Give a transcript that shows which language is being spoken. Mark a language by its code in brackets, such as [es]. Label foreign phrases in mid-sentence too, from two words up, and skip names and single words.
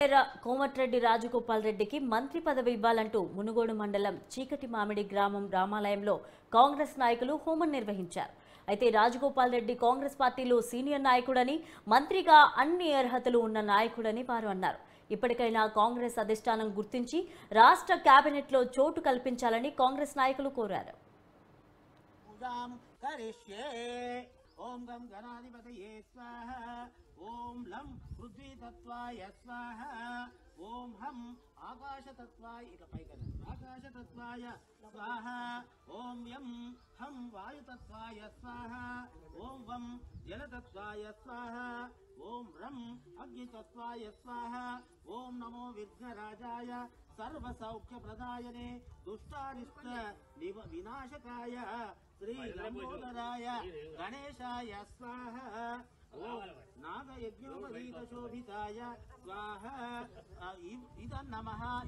[te] కోమటిరెడ్డి రాజగోపాల్ రెడ్డికి మంత్రి పదవి ఇవ్వాలంటూ మునుగోడు మండలం చీకటి మామిడి గ్రామం రామాలయంలో కాంగ్రెస్ నాయకులు హోమం నిర్వహించారు. అయితే రాజగోపాల్ రెడ్డి కాంగ్రెస్ పార్టీలో సీనియర్ నాయకుడని, మంత్రిగా అన్ని అర్హతలు ఉన్న నాయకుడని వారు అన్నారు. ఇప్పటికైనా కాంగ్రెస్ అధిష్టానం గుర్తించి రాష్ట్ర కేబినెట్లో చోటు కల్పించాలని కాంగ్రెస్ నాయకులు కోరారు. [sa] ओम गम गणाधिपतये स्वाहा ओम लं पृथ्वी तत्वाय स्वाहा ओम हम आकाश तत्वाय आकाश तत्वाय स्वाहा ओम यम हम वायु तत्वाय स्वाहा ओम वम जल तत्वाय स्वाहा ओम रम अग्नि तत्वाय स्वाहा ओम नमो विघ्नराजाय सर्वसौख्य प्रदायने दुष्टारिष्ट विनाशकाय श्री लंबोदराय गणेशाय स्वाहा ओम नागयज्ञोपवीत शोभिताय स्वाहा इदं नमः